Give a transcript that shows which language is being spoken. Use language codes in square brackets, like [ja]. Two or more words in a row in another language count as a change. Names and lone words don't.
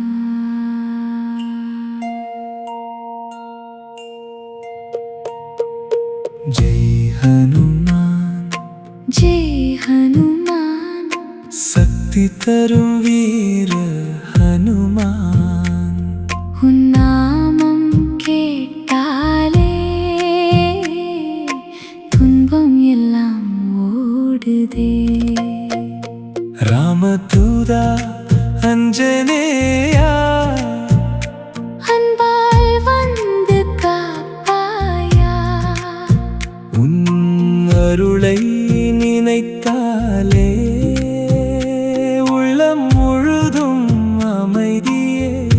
[hi] जय हनुमान जय हनुमान [ta] சக்தி தரும் வீர ஹனுமான் உன்னாமம் கேட்டாலே துன்பம் எல்லாம் ஓடுதே रामदूता अंजनेया அன்பால் வந்து காப்பாயா உன் அருளை நினைத்தாலே உள்ளம் முழுதும் அமைதியே